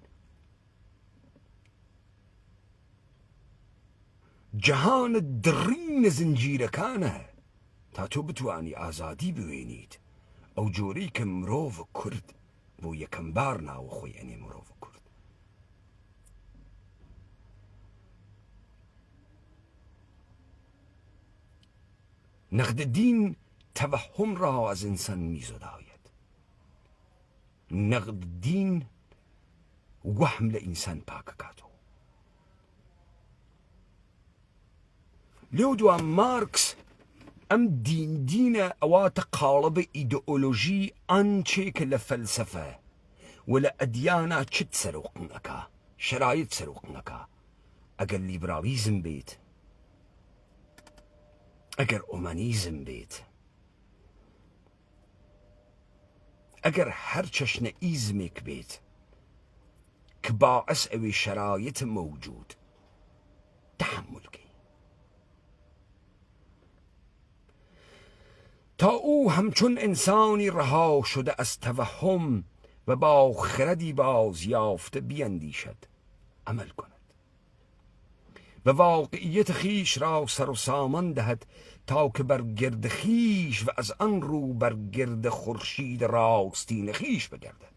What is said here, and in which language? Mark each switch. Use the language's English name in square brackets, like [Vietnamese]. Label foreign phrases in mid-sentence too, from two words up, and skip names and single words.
[Central Kurdish] جەهانە دڕینە زنجیرەکانە تا تۆ بتوانی ئازادی بوێنیت ئەو جۆرەی کە مرۆڤ کورد بۆ یەکەم بار ناوە خۆی ئەنێ مرۆڤ کورد. [Persian] نقدالدین تەوەهم را از انسان میزداید. [Central Kurdish] نقدالدین [Arabic] وهم لإنسان [Central Kurdish] پاکەکاتەوە. لێو دوام مارکس ئەم دینە ئەواتە قاڵبە ئیدئۆلۆژی ئەنچێکە لە فەلسەفە و لە ئەدیانە چت سەرۆقن ئەکا شەرایط سەرۆقن ئەکا ئەگەر لیبرالیزم بێت ئەگەر ئۆمانیزم بێت ئەگەر هەر چەشنەئیزمێک بێت کە باعث ئەوێ شەرایط مەوجود تحمل کەی [Persian] تا او همچون انسانی رها شده از توهم و با خردی باز یافته بیندیشد عمل کند و واقعیت خیش را سر و سامان دهد تا که بر گرد خیش و از آن رو بر گرد خورشید راستین خیش بگردد.